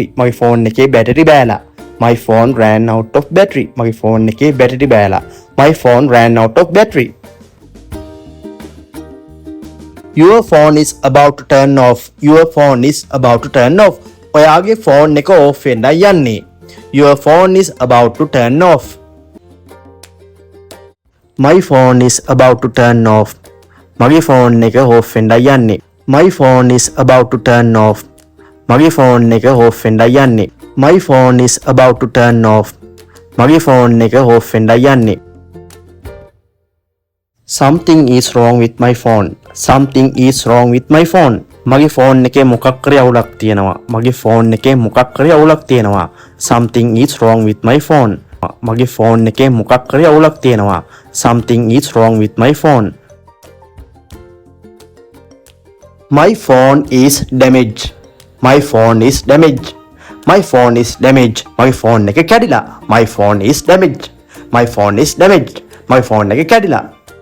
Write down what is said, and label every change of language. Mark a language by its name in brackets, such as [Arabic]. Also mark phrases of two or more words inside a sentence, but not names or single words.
[Sinhala] මගේ phone එකේ battery බෑලා. [English] My phone ran out of battery. [Sinhala] මගේ phone එකේ battery බෑලා. [English] My phone ran out of battery. Your phone is about to turn off. Your phone is about to turn off. [Sinhala] ඔයාගේ phone එක off වෙන්නයි යන්නේ. [English] Your phone is about to turn off. My phone is about to turn off. [Sinhala] මගේ phone එක off වෙන්නයි යන්නේ. [English] My phone is about to turn off. [Sinhala] මගේ phone එක off වෙන්නයි යන්නේ. [English] My phone is about to turn off. [Sinhala] මගේ phone එක off වෙන්නයි යන්නේ. [English] Something is wrong with my phone. Something is wrong with my phone. [Sinhala] මගේ phone එකේ මොකක් හරි අවුලක් තියෙනවා. මගේ phone එකේ මොකක් හරි අවුලක් තියෙනවා. [English] Something is wrong with my phone. [Sinhala] මගේ phone එකේ මොකක් හරි අවුලක් තියෙනවා. [English] Something is wrong with my phone. My phone is damaged. My phone is damaged. My phone is damaged. [Sinhala] මගේ phone එක කැඩිලා. [English] My phone is damaged. My phone is damaged. My phone [Sinhala] එක කැඩිලා.